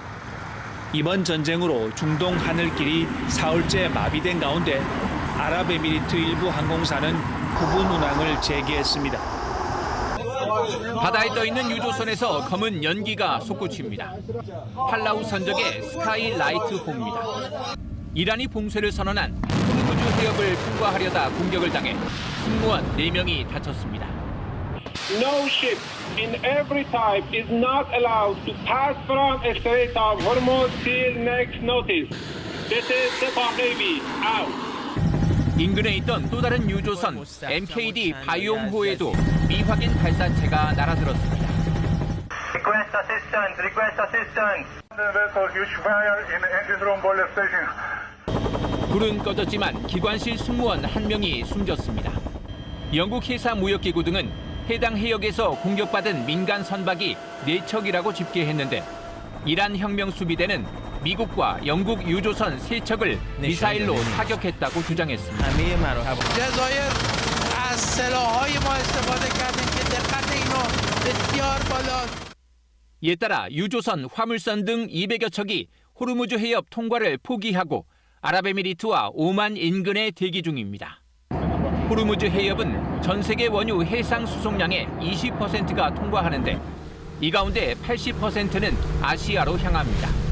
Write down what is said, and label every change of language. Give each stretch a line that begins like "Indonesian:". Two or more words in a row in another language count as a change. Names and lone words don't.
Korean: 이번 전쟁으로 중동 하늘길이 사흘째 마비된 가운데 아랍에미리트 일부 항공사는 부분 운항을 재개했습니다. 바다에 떠있는 유조선에서 검은 연기가 솟구칩니다. 팔라우 선적의 스카이라이트 호입니다. 이란이 봉쇄를 선언한 호르무즈 해협을 통과하려다 공격을 당해 승무원 4명이 다쳤습니다.
English: No ship in every type is not allowed to pass from a Strait of Hormuz till next notice. This is the Navy out.
Korean: 인근에 있던 또 다른 유조선 MKD 바이옴호에도 미확인 발사체가 날아들었습니다.
English: Request assistance. Request assistance. The vessel huge fire in the engine room boiler station.
Korean: 불은 꺼졌지만 기관실 승무원 1명이 숨졌습니다. 영국 해사 무역기구 등은 해당 해역에서 공격받은 민간 선박이 4척이라고 집계했는데 이란 혁명 수비대는 미국과 영국 유조선 3척을 미사일로 타격했다고 주장했습니다.
Persian: جزایر از سلاح‌های ما استفاده کردیم که دقت اینو بسیار بالاست.
Korean: 이에 따라 유조선, 화물선 등 200여 척이 호르무즈 해협 통과를 포기하고 아랍에미리트와 오만 인근에 대기 중입니다. 호르무즈 해협은 전 세계 원유 해상 수송량의 20%가 통과하는데 이 가운데 80%는 아시아로 향합니다.